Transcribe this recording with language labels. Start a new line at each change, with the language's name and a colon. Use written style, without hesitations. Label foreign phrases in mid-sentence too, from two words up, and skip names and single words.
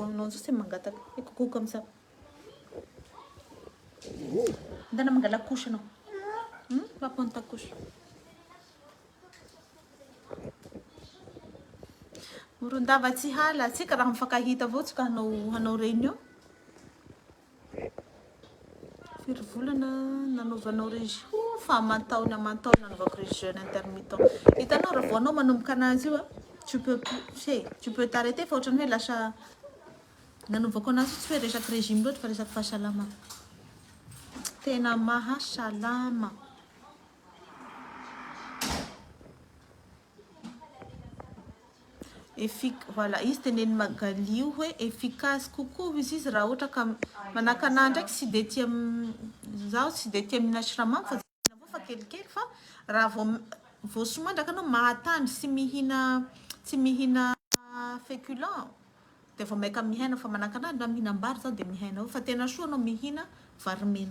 French: Non, c'est mangatak. Fais coucou comme ça.
Malagasy: Ndana mangala couche non.
French: Va prendre ta couche.
Malagasy: Morondava tsy hala, tsika raha mifankahita avao tsika hanao réunion. Firy volana nanaovanao régime? Fa amantaona nanaovako
French: jeûne intermittent.
Malagasy: Hitanao raha vao anao manomboka anazy io
French: tu peux t'arrêter
Malagasy: fa ohatrany hoe lasa nanaovako anazy tsy hoe resaky régime loatra fa resaky fahasalama. Tena mahasalama. Voilà, izy teneny Magali hoe efficace kokoa izy raha ohatra ka manaka anahy ndraiky tsy de tia zaho tsy de tia mihina siramamy fa avao fa kelikely fa raha vao somandraka anao mahatandry tsy mihina féculent de vao maika mihena fa manaka anahy na mihinam-bary zaho de mihena fa tena soa anao mihina vary mena.